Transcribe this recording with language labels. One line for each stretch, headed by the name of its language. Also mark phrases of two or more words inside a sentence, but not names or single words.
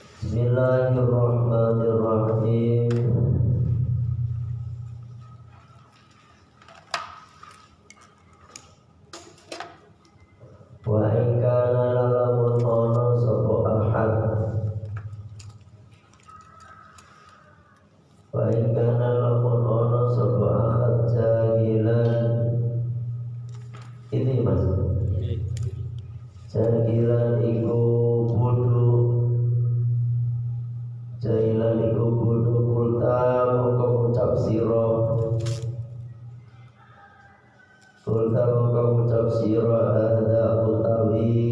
Arabic: بسم الله الرحمن الرحيم. وإن كان
Javanese: lamun ana sapa ahad,
Arabic: وإن كان
Javanese: lamun ana sapa ahad jahilan. Ini Mas, jahilan iku bodoh, jahilan iku bodoh. Kulta mongko ngucap sira, kulta mongko ngucap sira, hadza utawi